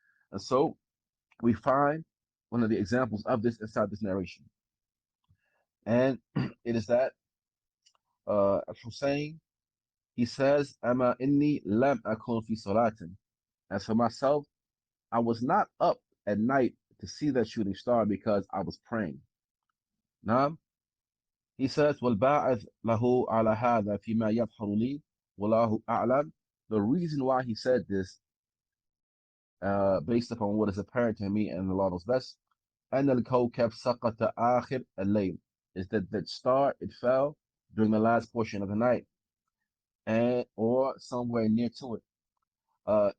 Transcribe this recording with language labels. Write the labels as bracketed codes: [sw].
[en] And so we find one of the examples of this inside this narration. And it is that Hussein, he says, [ar] Ama inni lam akun fi salatin. [en] As for myself, I was not up at night to see that shooting star because I was praying. Now, he says, [ar] وَالْبَاعِثْ لَهُ عَلَى هَذَا فِي مَا يَظْهَرُ لِي وَاللَّهُ أَعْلَمُ. [en] The reason why he said this, based upon what is apparent to me and Allah knows best, [ar] أَنَّ الْكَوْكَبْ سَقَطَ آخِرَ اللَّيْلِ, [en] is that star, it fell during the last portion of the night, or somewhere near to it.